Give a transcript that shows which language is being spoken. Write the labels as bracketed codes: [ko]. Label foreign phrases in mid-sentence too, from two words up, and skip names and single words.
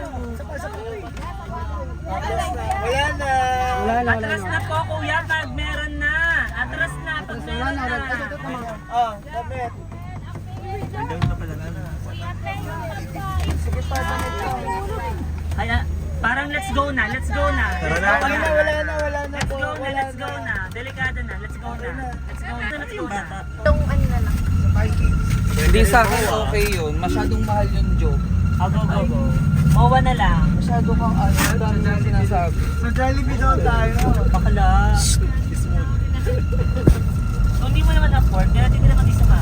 [tl] Wala na. Wala Atras na po, kuya, pag meron na. Atras na, pag meron na. Oh, kapit. Kaya, parang [en] let's go [tl] na. [en] Let's go [tl] na. Tara na. Wala na. [en] Let's go [tl] na, [en] let's go [tl] na. Delikado na, [en] let's go [tl] na. [en] Let's go [tl] na, [en] let's go [tl] na. Itong ano na lang. Hindi sa akin okay yun. Masyadong mahal yung joke. Go. Mowa na lang. Masyado kang ano, dami na sinasabi. Sa Jollibee daw tayo. Bakla. Kung hindi mo naman afford, kaya hindi naman isa mama.